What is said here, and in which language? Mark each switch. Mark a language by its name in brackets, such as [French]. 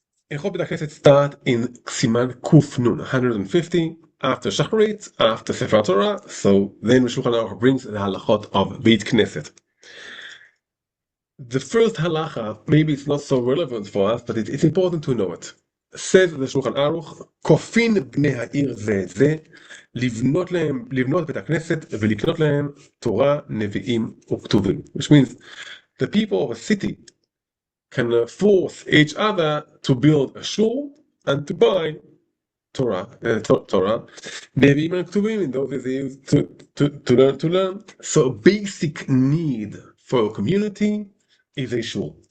[English] Halachot Beit Knesset start in Siman Kuf Nun 150 after Shacharit, after Sefer Torah. So then Shulchan Aruch brings the halachot of Beit Knesset. The first halacha, maybe it's not so relevant for us, but it's important to know it. Says the Shulchan Aruch, [Hebrew] כופין בני העיר זה את זה, לבנות בית הכנסת ולקנות להם תורה, נביאים וכתובים. [English] Which means the people of a city can force each other to build a shul and to buy Torah. Nevi'im and Ketuvim, in those days they used to learn. So a basic need for a community is a shul.